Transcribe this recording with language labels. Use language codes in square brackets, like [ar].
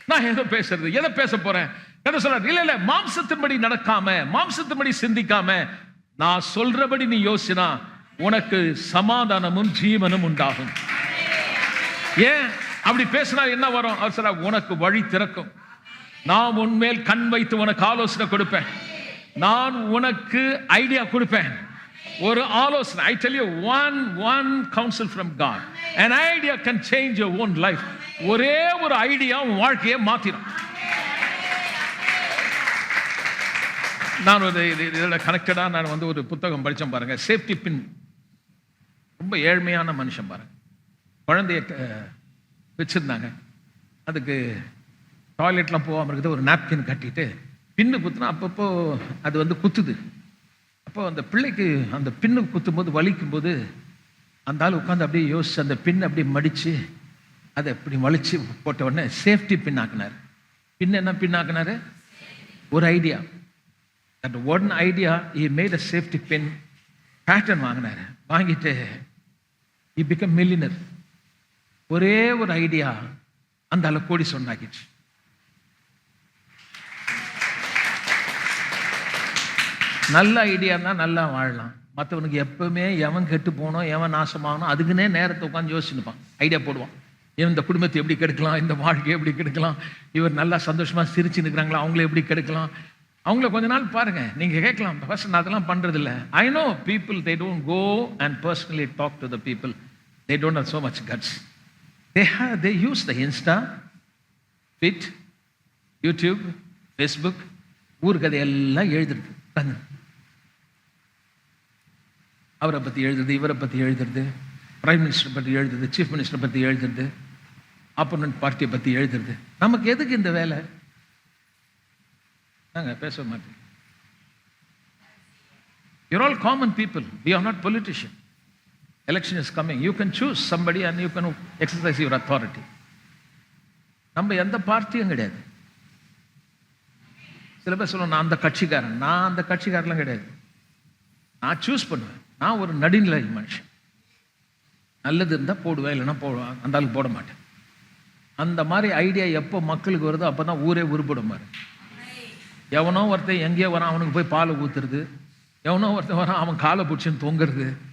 [ta] எதை பேச போறேன்? எதை சொல்ற? இல்ல மாம்சத்தின்படி நடக்காம, மாம்சத்தின்படி சிந்திக்காம, நான் சொல்றபடி நீ யோசினா உனக்கு சமாதானமும் ஜீவனும் உண்டாகும். ஏன் அப்படி பேசினா என்ன வரும்? அவர் சொல்ற, உனக்கு வழி திறக்கும். நான் உன்மேல் கண் வைத்து உனக்கு ஆலோசனை கொடுப்பேன், நான் உனக்கு ஐடியா கொடுப்பேன், ஒரு ஆலோசனை. [en] I tell you one counsel from God. An idea can change your own life. [ta] ஒரே ஒரு ஐடியா உன் வாழ்க்கையை மாத்திடும். நான் இதோட கனெக்டடா நான் ஒரு புத்தகம் படிச்சேன் பாருங்க, சேஃப்டி பின். ரொம்ப ஏழ்மையான மனுஷன் பாருங்க, குழந்தைய வச்சுருந்தாங்க. அதுக்கு டாய்லெட்லாம் போகாமல் இருக்குது, ஒரு நாப்கின் கட்டிட்டு பின்னு குத்துனா அப்பப்போ அது வந்து குத்துது. அப்போ அந்த பிள்ளைக்கு அந்த பின்னு குத்தும்போது வலிக்கும்போது அந்த ஆள் உட்காந்து அப்படியே யோசிச்சு அந்த பின் அப்படியே மடித்து அதை அப்படி வலிச்சு போட்ட உடனே சேஃப்டி பின் ஆக்கினார். பின் என்ன பின் ஆக்கினார்? ஒரு idea. [en] that one idea he made a safety pin patent [ta] வாங்கினார். வாங்கிட்டு [en] he became millionaire. [ta] ஒரே ஒரு ஐடியா அந்த ஆளை கோடி சொன்னாக்கிச்சு. நல்ல ஐடியா தான் நல்லா வாழலாம். மற்றவனுக்கு எப்பவுமே எவன் கெட்டு போனோம், எவன் நாசமாகணும், அதுக்குன்னே நேரத்தை உட்காந்து யோசிச்சுப்பான், ஐடியா போடுவான். இவன் இந்த குடும்பத்தை எப்படி கெடுக்கலாம், இந்த வாழ்க்கையை எப்படி கெடுக்கலாம், இவர் நல்லா சந்தோஷமாக சிரிச்சு நிற்கிறாங்களா, அவங்கள எப்படி கெடுக்கலாம். அவங்கள கொஞ்ச நாள் பாருங்க, நீங்கள் கேட்கலாம், ஃபர்ஸ்ட் நான் அதெல்லாம் பண்ணுறது இல்லை. [en] I know people they don't go and personally talk to the people. They don't have so much guts. They use the Insta, Fit, YouTube, Facebook, [ta] ஊர் கதையெல்லாம் எழுதுறது. அவரை பற்றி எழுதுறது, இவரை பற்றி எழுதுறது, பிரைம் மினிஸ்டர் பற்றி எழுதுறது, சீஃப் மினிஸ்டர் பற்றி எழுதுறது, ஆப்போனன்ட் பார்ட்டியை பற்றி எழுதுறது. நமக்கு எதுக்கு இந்த வேலை? நாங்கள் பேச மாட்டோம். [en] You're all common people. We are not politicians. Election is coming. You can choose somebody and you can exercise your authority. [ta] நம்ம எந்த பார்ட்டியும் கிடையாது. சில பேர் சொல்லுவோம் நான் அந்த கட்சிக்காரன். நான் அந்த கட்சிக்காரெல்லாம் கிடையாது. நான் சூஸ் பண்ணுவேன். நான் ஒரு நடுநிலை மனுஷன். நல்லது இருந்தால் போடுவேன், இல்லைன்னா போடுவேன், அந்த ஆளுக்கு போட மாட்டேன். அந்த மாதிரி ஐடியா எப்போ மக்களுக்கு வருதோ அப்போ தான் ஊரே உருப்படும். மாதிரி எவனோ ஒருத்தன் எங்கேயோ வரான், அவனுக்கு போய் பாலை ஊற்றுறது, எவனோ ஒருத்தன் வரான் அவன் காலை பிடிச்சின்னு தொங்குறது.